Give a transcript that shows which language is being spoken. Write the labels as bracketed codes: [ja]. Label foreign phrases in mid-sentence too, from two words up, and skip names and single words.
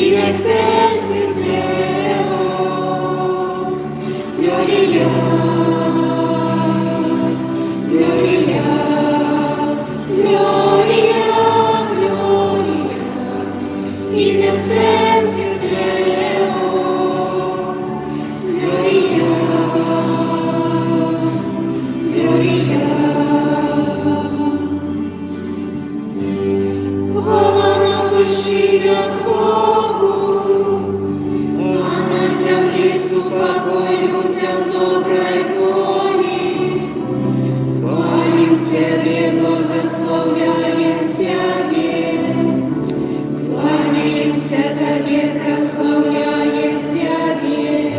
[la] excelsis Deo, Gloria, Gloria, Gloria, Gloria, in excelsis Deo, Gloria, Gloria. [ru] Хвала на вершинах Богу, а на земле покой людям доброй воли. Хвалим Тебе, благословляем Тебе, кланяемся Тебе, прославляем Тебе.